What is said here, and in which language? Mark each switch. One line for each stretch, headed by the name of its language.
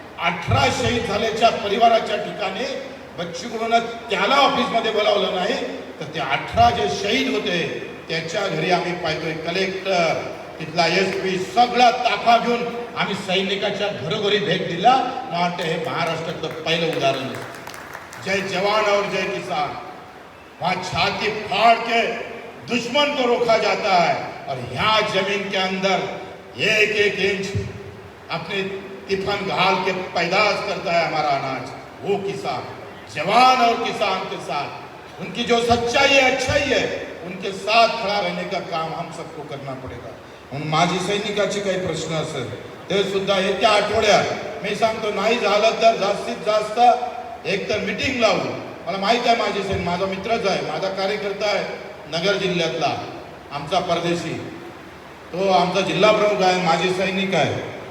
Marathi: 18 शहीद झाल्याच्या परिवाराच्या ठिकाणी बच्चूभाऊनं त्याला ऑफिसमध्ये बोलावलं नाही तर ते 18 जे शहीद होते त्याच्या घरी आम्ही पाहतोय कलेक्टर, तिथला SP सगळा ताफा घेऊन आम्ही सैनिकाच्या घरोघरी भेट दिला. मला वाटतं हे महाराष्ट्रातलं पहिलं उदाहरण आहे.
Hindi: जय जवान और जय किसान. वहाँ छाती फाड़ के दुश्मन को रोका जाता है और यहाँ जमीन के अंदर एक एक इंच अपने तिफन घाल के पैदाश करता है हमारा अनाज, वो किसान जवान और किसान के साथ उनकी जो सच्चाई है अच्छाई है उनके साथ खड़ा रहने का काम हम सबको करना पडेगा.
Marathi: म्हणून माजी सैनिकाचे काही प्रश्न असेल ते सुद्धा येत्या आठवड्यात मी सांगतो, नाही झालं तर जास्तीत जास्त एक तर मीटिंग लावू. मला माहित आहे माजी सैनिक माझा मित्रच आहे, माझा कार्यकर्ता आहे नगर जिल्ह्यातला, आमचा परदेशी, तो आमचा जिल्हा प्रमुख आहे, माजी सैनिक आहे.